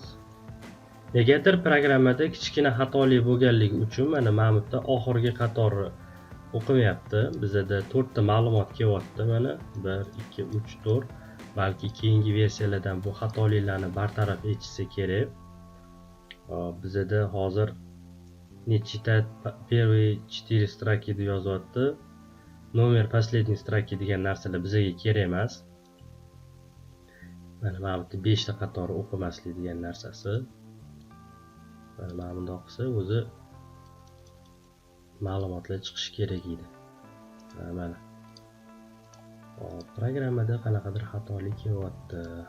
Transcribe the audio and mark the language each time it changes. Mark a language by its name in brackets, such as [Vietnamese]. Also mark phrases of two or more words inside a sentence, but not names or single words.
[Uzbek] Negadir programmada kichkina xatolik bo'lganligi uchun mana bu yerda oxirgi qatorni o'qimayapti. Bizda 4 ta ma'lumot kelyapti mana 1 2 3 4. Balki keyingi versiyalardan bu xatoliklarni bartaraf etishsa kerak. Bizda hozir [Russian] не читать первые 4 строки [Uzbek] deb yozyapti. Nomer [Russian] последней строки [Uzbek] degan narsalar bizga kerak emas. Mana bu yerda 5 ta qator o'qimaslik degan narsasi. Mana bundoq qilsa o'zi ma'lumotlar chiqishi kerak edi. Mana. Programmada qanaqadir xatolik kelyapti.